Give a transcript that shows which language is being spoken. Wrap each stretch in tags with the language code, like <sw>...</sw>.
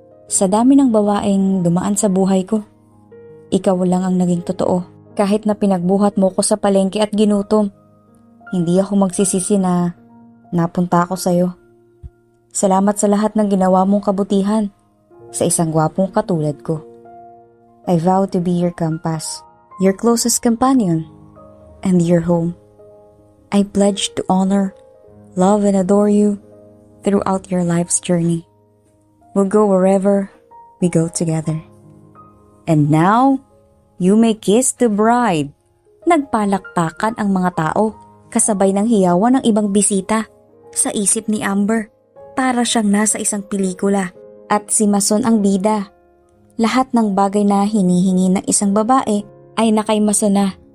<tl>Sa dami ng babaeng dumaan sa buhay ko, ikaw lang ang naging totoo. Kahit na pinagbuhat mo ko sa palengke at ginutom, hindi ako magsisisi na napunta ako sa'yo. Salamat sa lahat ng ginawa mong kabutihan sa isang gwapong katulad ko.</tl> <en>I vow to be your compass, your closest companion, and your home. I pledge to honor, love, and adore you throughout your life's journey. We'll go wherever we go together. And now, you may kiss the bride.</en> <tl>Nagpalakpakan ang mga tao, kasabay ng hiyawan ng ibang bisita. Sa isip ni Amber, para siyang nasa isang pelikula at si Mason ang bida. Lahat ng bagay na hinihingi ng isang babae ay nakay Mason na.</tl>